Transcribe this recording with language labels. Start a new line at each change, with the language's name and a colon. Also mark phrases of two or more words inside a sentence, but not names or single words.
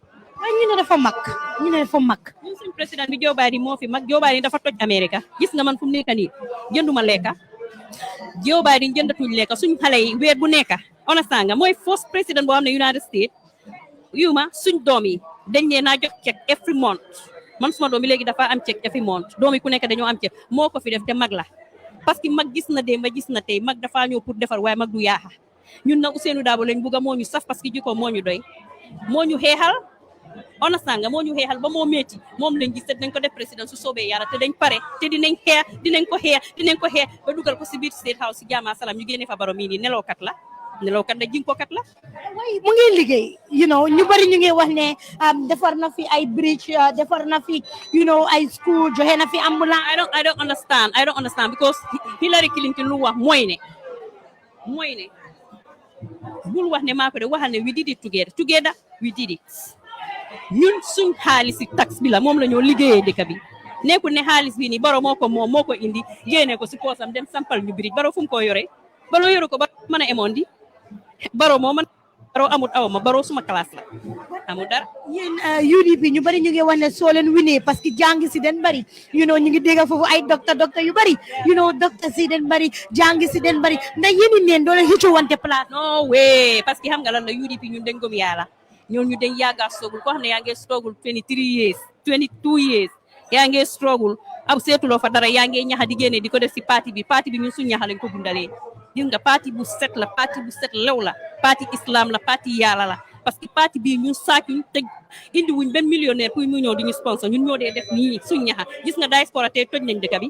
Wolof: waaye ñu ne dafa mag ñun suñu président bi Joe Biden moo fi mag Joe Biden dafa toj Amérique gis nga man fu mu nekk nii jënduma lekka Joe Biden jëndatuñ lekka suñ xale yi weer bu nekka understand nga mooy first président boo xam ne United States suñ doom yi dañ leen naa jox
English: check every month
Wolof: man suma doom yi léegi dafa am
English: check every month
Wolof: doom yi ku nekk dañoo am check moo ko fi def te mag la parce que mag gis na démb gis na tey mag dafa ñëw pour defar waaye mag du yaaxa ñun nag Ousainou Darboe lañ bugga moo ñu saf parce que jikko moo ñu doy moo ñu xeexal understand nga moo ñu xeexal ba moo métti moom lañ gis te dinañ ko def président su soobee yàlla te dañ pare te dinañ ko xeex ba dugal ko si biir State House si jàmm salaam ñu génne fa baro mii nii nelawkat la jinkokat la waaye mu ngi liggéey ñu bari ñu ngi wax ne defar na fi ay bridge defar na fi ay school joxe na fi ambulance
English: I don't understand because
Wolof: Hillary Clinton lu wax mooy ne bul wax ne maa ko de waxal ne
English: we did it together we did it
Wolof: ñun suñ xaalis tax bi la moom la ñoo liggéeyee dëkk bi nekkul ne xaalis bi nii baro moo ko indi génne ko si poosam dem sampal ñu bridge baro fu mu ko yore baro yoru ko ba mën a emoon di baro moo man baro amut awma baro suma classe la amul dara yéen UDP ñu bari ñu ngi wax ne soo leen winee parce que jàngi si den bari ñu ngi dégg foofu ay docteur yu bari docteur si den bari jàngi si den bari ndax yéen neen doo leen xëccoo wante place
English: no way
Wolof: parce que xam nga lan la UDP ñun dañ gëm yàlla ñoon ñu dañ yàgga struggle ko xam ne yaa ngi struggle 22 years yaa ngi struggle ab seetuloo fa dara yaa ngi ñaxa di génne di ko def si parti bi ñun suñ ñaxa lañ ko dundalee gis nga parti bu set la parti bu set lew la parti islam la parti yàlla la parce que parti bii ñun saacuñ te indi wuñ benn millionnaire pour mu ñëw di ñu sponsor ñun ñoo dee def nii suñ ñaxa gis nga diaspora te toj nañ dëkk bi